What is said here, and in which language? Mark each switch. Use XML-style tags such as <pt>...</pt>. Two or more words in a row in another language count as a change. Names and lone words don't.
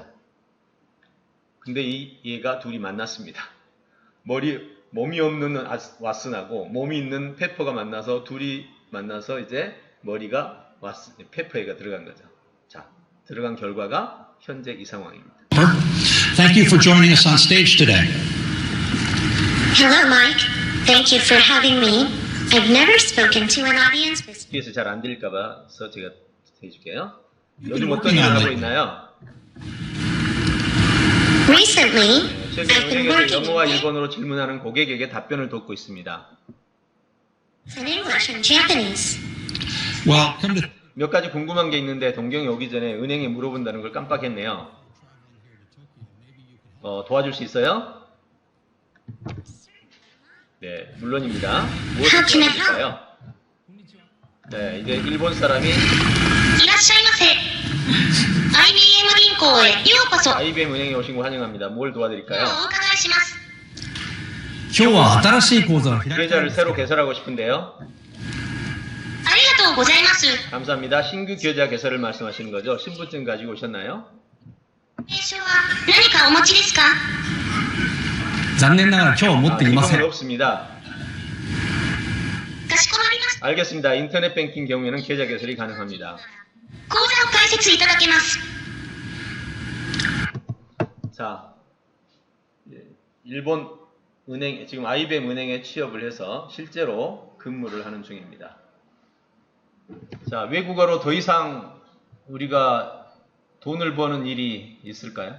<ko>근데 얘가 둘이 만났습니다. 몸이 없는 왓슨하고 몸이 있는 페퍼가 만나서 둘이 만나서 이제 머리가 페퍼에가 들어간 거죠. 자, 들어간 결과가 현재 이 상황입니다.</ko> <en>Thank you for joining us on stage today. Hello, Mike. Thank you for having me. I've never spoken to an audience with...</en> <ko>뒤에서 잘 안 들릴까봐서 제가 해줄게요. 요즘 어떤 일을 하고 있나요?</ko> <en>Recently,</en> <ko>최근</ko> <en>I've been</en> <ko>은행에서</ko> <en>working</en> <ko>영어와</ko> <en>in</en> <ko>일본어로 질문하는 고객에게 답변을 돕고 있습니다.</ko> <en>English and Japanese. Well, come to</en> <ko>몇 가지 궁금한 게 있는데 동경이 오기 전에 은행에 물어본다는 걸 깜빡했네요. 도와줄 수 있어요? 네, 물론입니다. 무엇을 도와드릴까요? 네, 이제 일본 사람이</ko> <ja>いらっしゃいませ。IBM 銀行へようこそ。</ja> <ko>IBM 은행에 오신 거 환영합니다. 뭘 도와드릴까요?</ko> <ja>お伺いします。今日は新しい講座を開きたいん</ja> <ko>계좌를</ko> <ja>です</ja> <ko>새로 개설하고 싶은데요.</ko> <ja>ありがとうございます。</ja> <ko>감사합니다. 신규 계좌 개설을 말씀하시는 거죠? 신분증 가지고 오셨나요?</ko> <ja>名称は何かお持ちですか？残念ながら今日持っていませ</ja> <ko>지금은</ko> <ja>ん。</ja> <ko>없습니다.</ko> <ja>かしこまりました。</ja> <ko>알겠습니다. 인터넷 뱅킹 경우에는 계좌 개설이 가능합니다.</ko> <ja>口座を開設いただけます。</ja> <ko>자, 일본 은행, 지금 IBM 은행에 취업을 해서 실제로 근무를 하는 중입니다. 자, 외국어로 더 이상 우리가 돈을 버는 일이 있을까요?</ko>